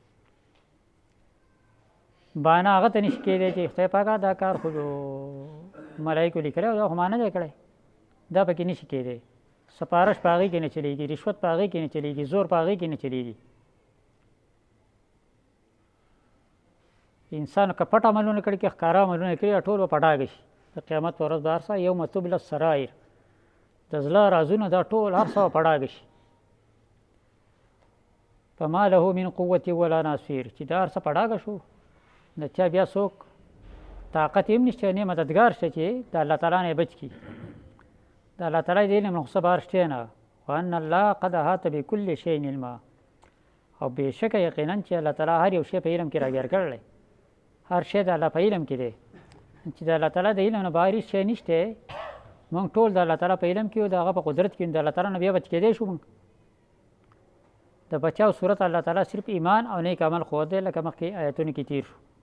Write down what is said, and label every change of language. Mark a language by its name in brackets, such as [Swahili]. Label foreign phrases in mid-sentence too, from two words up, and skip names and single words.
[Pashto] بانه هغه ته نشي کېدی چې خدای پاکه دا کار خو ملایکو لیکلی او دا خو ما نه دی کړی دا پکې نشي کېدی سپارش په هغې کې نه چلېږي رشوت په هغې کې نه چلېږي زور په هغې کې نه چلېږي انسان که پټ عملونه کړي که ښکاره عملونه کړي ټول به په ډاګه شي د قیامت په ورځ به هر څه [Arabic] یوم تبله السرائر [Pashto] د زړه رازونه دا ټول هر څه په ډاګه شي. [Arabic] فما له من قوة ولا ناصير [Pashto] چې دا هر څه په ډاګه شو د چا بیا څوک طاقت یې هم نشته نه مددګار شته چې د الله تعالی نه بچ کړي. د الله تعالی د علم نه خو څه بهر شته نه. [Arabic] وان الله قد احاط بكل شيء علما [Pashto] او بېشکه یقینا چې الله تعالی هر یو شی په علم کې راګیر کړلی. هر شی د الله په علم کې دی چې د الله تعالی د علم نه بهر هېڅ شی نشته. موږ ټول د الله تعالی په علم کې یو د هغه په قدرت کې د الله تعالی نه بیا بچ کېدی شو. موږ د بچاو صورت الله تعالی صرف ایمان او نیک عمل ښود دی لکه مخکې آیتونو کې تیر شو.